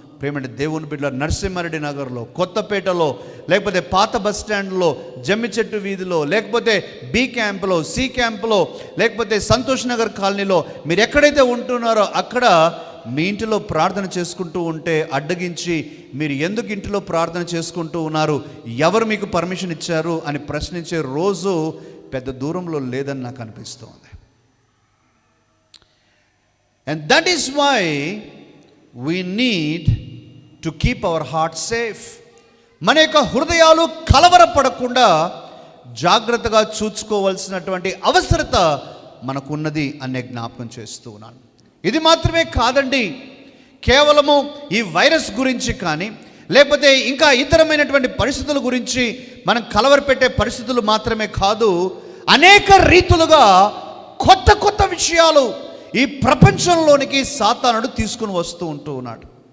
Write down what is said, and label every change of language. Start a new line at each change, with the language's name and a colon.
Telugu: ప్రేమైన దేవుని బిడ్డల నరసింహారెడ్డి నగర్లో, కొత్తపేటలో, లేకపోతే పాత బస్ స్టాండ్లో, జమ్మిచెట్టు వీధిలో, లేకపోతే బి క్యాంపులో, సి క్యాంపులో, లేకపోతే సంతోష్ నగర్ కాలనీలో మీరు ఎక్కడైతే ఉంటున్నారో అక్కడ మీ ఇంటిలో ప్రార్థన చేసుకుంటూ ఉంటే అడ్డగించి మీరు ఎందుకు ఇంటిలో ప్రార్థన చేసుకుంటూ ఉన్నారు, ఎవరు మీకు పర్మిషన్ ఇచ్చారు అని ప్రశ్నించే రోజు పెద్ద దూరంలో లేదని నాకు అనిపిస్తోంది.
English: And that is why we need to keep our hearts safe.
Telugu: మన యొక్క హృదయాలు కలవరపడకుండా జాగ్రత్తగా చూసుకోవాల్సినటువంటి అవసరత మనకున్నది అనే జ్ఞాపకం చేస్తూ ఉన్నాను. ఇది మాత్రమే కాదండి, కేవలము ఈ వైరస్ గురించి కానీ లేకపోతే ఇంకా ఇతరమైనటువంటి పరిస్థితుల గురించి మనం కలవరపెట్టే పరిస్థితులు మాత్రమే కాదు, అనేక రీతులుగా కొత్త కొత్త విషయాలు ఈ ప్రపంచంలోనికి సాతానుడు తీసుకుని వస్తూ ఉంటూ ఉన్నాడు.